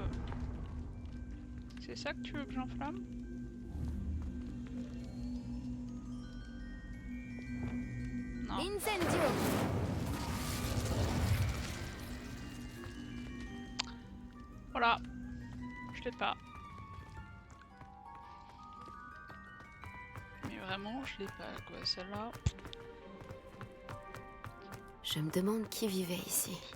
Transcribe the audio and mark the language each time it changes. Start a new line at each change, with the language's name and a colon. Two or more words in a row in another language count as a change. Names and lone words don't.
French: C'est ça que tu veux que j'enflamme? Non. Incendio. Voilà. Je l'ai pas. Mais vraiment, je l'ai pas quoi, celle-là. Je me demande qui vivait ici.